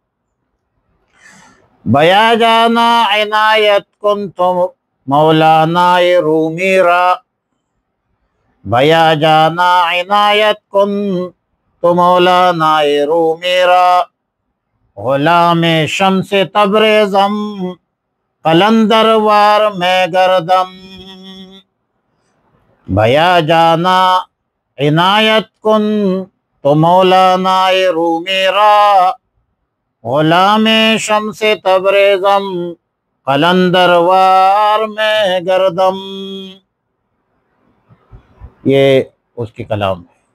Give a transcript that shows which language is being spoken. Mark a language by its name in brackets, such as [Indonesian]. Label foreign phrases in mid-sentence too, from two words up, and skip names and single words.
[Persian] بیا جانا عنایت کن تم مولانا رومی را، بیا جانا عنایت کن تو مولانا رومی را، غلام شمس تبریزم قلندر وار میں گردم، بیا جانا عنایت کن تو مولانا رومی را، غلام شمس تبریزم قلندر وار میں گردم۔ [Urdu] یہ اس کی کلام ہے۔